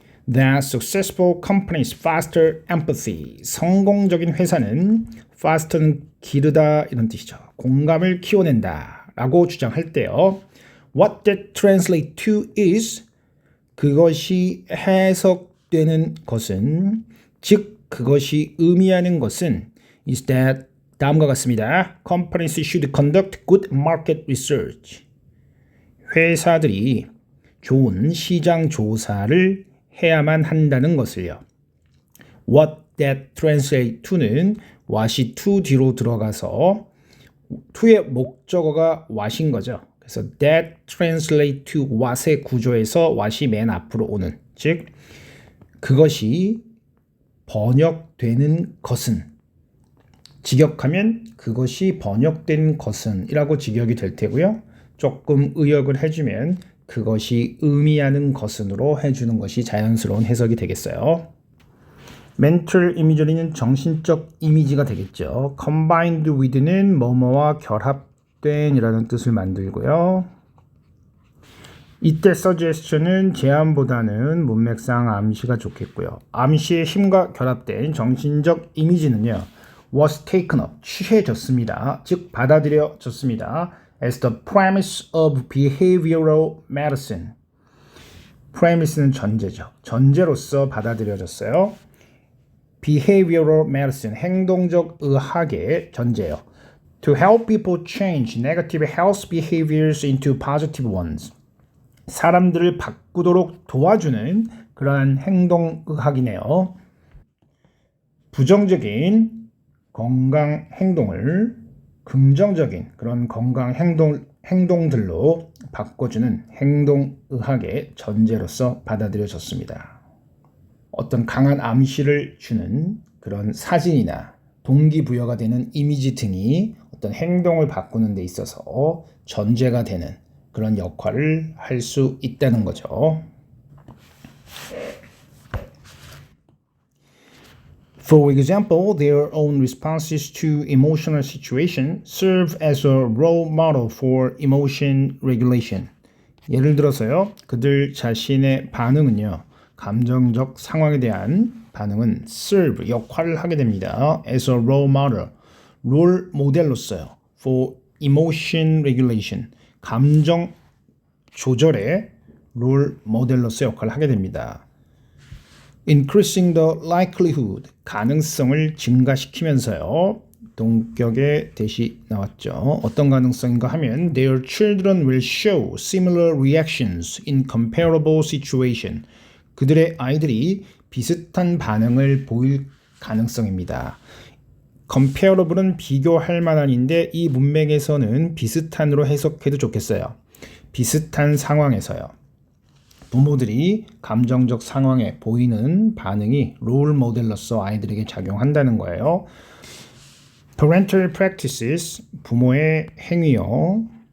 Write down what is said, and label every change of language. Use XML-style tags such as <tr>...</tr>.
<en>That successful companies foster empathy.</en> <ko>성공적인 회사는 faster는 기르다 이런 뜻이죠. 공감을 키워낸다 라고 주장할 때요.</ko> <en>What that translate to is</en> <ko>그것이 해석되는 것은 즉 그것이 의미하는 것은</ko> <en>is that</en> <ko>다음과 같습니다.</ko> <en>Companies should conduct good market research.</en> <ko>회사들이 좋은 시장 조사를 해야만 한다는 것을요. What that translate to는 what이 to 뒤로 들어가서 to의 목적어가 what인 거죠. 그래서 that translate to what의 구조에서 what이 맨 앞으로 오는 즉 그것이 번역되는 것은 직역하면 그것이 번역된 것은 이라고 직역이 될 테고요. 조금 의역을 해주면 그것이 의미하는 것은으로 해주는 것이 자연스러운 해석이 되겠어요. mental imagery는 정신적 이미지가 되겠죠. combined with는 뭐뭐와 결합된 이라는 뜻을 만들고요. 이때 suggestion은 제안보다는 문맥상 암시가 좋겠고요. 암시의 힘과 결합된 정신적 이미지는요.</ko> <en>was taken up,</en> <ko>취해졌습니다. 즉 받아들여졌습니다.</ko> <en>as the premise of behavioral medicine.</en> <ko>premise는 전제죠. 전제로서 받아들여졌어요. behavioral medicine, 행동적 의학의 전제요.</ko> <en>to help people change negative health behaviors into positive ones.</en> <ko>사람들을 바꾸도록 도와주는 그러한 행동의학이네요. 부정적인 건강 행동을 긍정적인 그런 건강 행동들로 바꿔주는 행동의학의 전제로서 받아들여졌습니다. 어떤 강한 암시를 주는 그런 사진이나 동기부여가 되는 이미지 등이 어떤 행동을 바꾸는 데 있어서 전제가 되는 그런 역할을 할 수 있다는 거죠.</ko> <en>For example, their own responses to emotional situation serve as a role model for emotion regulation.</en> <ko>예를 들어서요, 그들 자신의 반응은요, 감정적 상황에 대한 반응은 serve, 역할을 하게 됩니다.</ko> <en>as a role model,</en> <ko>롤 모델로서요.</ko> <en>for emotion regulation,</en> <ko>감정 조절의 롤 모델로서 역할을 하게 됩니다.</ko> <en>increasing the likelihood,</en> <ko>가능성을 증가시키면서요. 동격의 대시 나왔죠. 어떤 가능성인가 하면</ko> <en>their children will show similar reactions in comparable situation.</en> <ko>그들의 아이들이 비슷한 반응을 보일 가능성입니다. comparable은 비교할 만한인데 이 문맥에서는 비슷한으로 해석해도 좋겠어요. 비슷한 상황에서요. 부모들이 감정적 상황에 보이는 반응이 롤 모델로서 아이들에게 작용한다는 거예요.</ko> <en>Parental practices,</en> <ko>부모의 행위요.</ko>